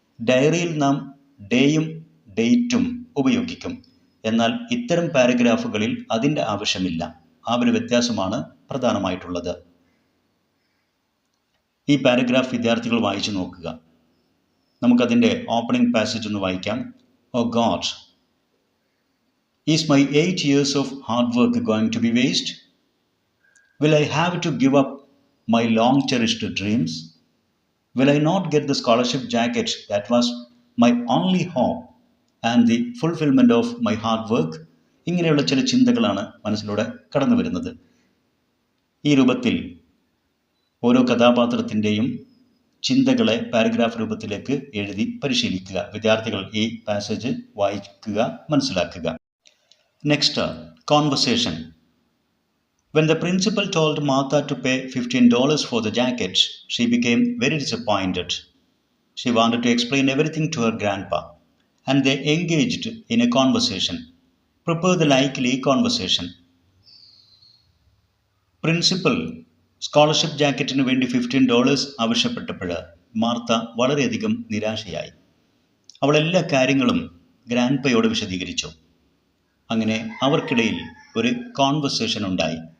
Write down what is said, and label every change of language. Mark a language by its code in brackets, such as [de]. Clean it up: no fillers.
[ml] ഡയറിയിൽ നാം ഡേയും ഡേറ്റും ഉപയോഗിക്കും. എന്നാൽ ഇത്തരം പാരഗ്രാഫുകളിൽ അതിൻ്റെ ആവശ്യമില്ല. ആ ഒരു വ്യത്യാസമാണ് പ്രധാനമായിട്ടുള്ളത്. ഈ പാരഗ്രാഫ് വിദ്യാർത്ഥികൾ വായിച്ചു നോക്കുക. നമുക്കതിൻ്റെ ഓപ്പണിംഗ് പാസേജ് ഒന്ന് വായിക്കാം. [en] Oh god, is my 8 years of hard work going to be waste? Will I have to give up my long cherished dreams? Will I not get the scholarship jacket that was my only hope and the fulfillment of my hard work? [ml] ഇങ്ങനെയുള്ള ചില ചിന്തകളാണ് മനസ്സിലൂടെ കടന്നു വരുന്നത്. ഈ രൂപത്തിൽ ഓരോ കഥാപാത്രത്തിൻ്റെയും ചിന്തകളെ പാരഗ്രാഫ് രൂപത്തിലേക്ക് എഴുതി പരിശീലിക്കുക. വിദ്യാർത്ഥികൾ ഈ പാസേജ് വായിക്കുക, മനസ്സിലാക്കുക. [en] Next, conversation. When the principal told Martha to pay $15 for the jacket, she became very disappointed. She wanted to explain everything to her grandpa, and they engaged in a conversation. Prepare the likely conversation. [ml] Principal scholarship ജാക്കറ്റിന് വേണ്ടി $15 ആവശ്യപ്പെട്ടപ്പോൾ Martha വളരെയധികം നിരാശയായി. അവൾ എല്ലാ കാര്യങ്ങളും ഗ്രാൻഡ്പയോട് വിശദീകരിച്ചു. അങ്ങനെ അവർക്കിടയിൽ ഒരു കോൺവെർസേഷൻ ഉണ്ടായി.